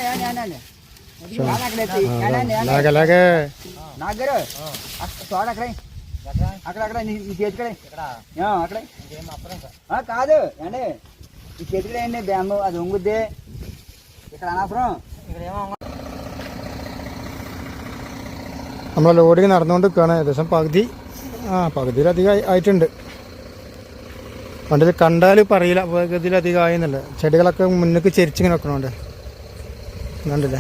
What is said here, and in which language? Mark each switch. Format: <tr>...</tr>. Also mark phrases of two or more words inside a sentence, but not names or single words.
<te>కాదు అండి ఈ చేతిలో ఏంటి బ్యాంబు అది వంగుద్ది ఇక్కడ అనవసరం.</te> <ml>നമ്മളെ ലോഡിങ് നടന്നുകൊണ്ട് നിൽക്കുകയാണ്. ഏകദേശം പകുതിയിലധികം ആയിട്ടുണ്ട്. വണ്ടിയിൽ കണ്ടാൽ പറയില്ല പകുതിയിലധികം ആയെന്നല്ല. ചെടികളൊക്കെ മുന്നേക്ക് ചെരിച്ചിങ്ങനെ വെക്കണോണ്ട് കണ്ടില്ലേ.</ml>